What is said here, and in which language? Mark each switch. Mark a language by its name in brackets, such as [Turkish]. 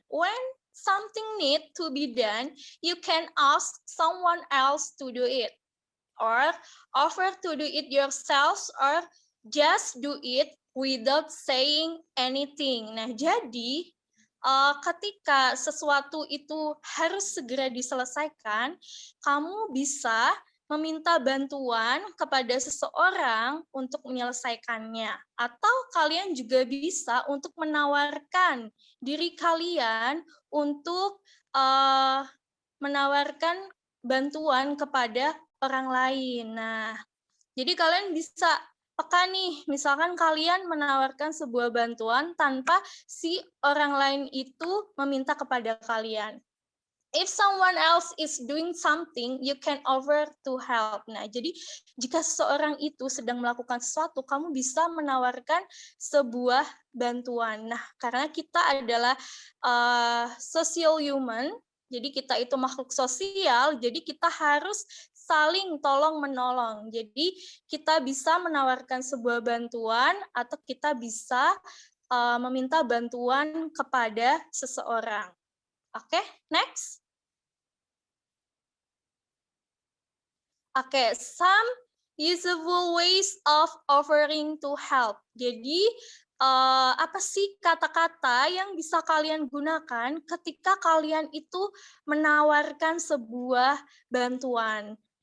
[English] When something need to be done, you can ask someone else to do it, or offer to do it yourselves, or just do it without saying anything. [Indonesian] Nah, jadi ketika sesuatu itu harus segera diselesaikan, kamu bisa meminta bantuan kepada seseorang untuk menyelesaikannya. Atau kalian juga bisa untuk menawarkan diri kalian untuk menawarkan bantuan kepada orang lain. Nah, jadi kalian bisa peka nih, misalkan kalian menawarkan sebuah bantuan tanpa si orang lain itu meminta kepada kalian. [English] If someone else is doing something, you can offer to help. [Indonesian] Nah, jadi jika seseorang itu sedang melakukan sesuatu, kamu bisa menawarkan sebuah bantuan. Nah, karena kita adalah [English] social human, [Indonesian] Jadi kita itu makhluk sosial, jadi kita harus saling tolong-menolong. Jadi kita bisa menawarkan sebuah bantuan atau kita bisa meminta bantuan kepada seseorang. [English] Oke, next. Oke, some usable ways of offering to help. [Indonesian] Jadi, apa sih kata-kata yang bisa kalian gunakan ketika kalian itu menawarkan sebuah bantuan?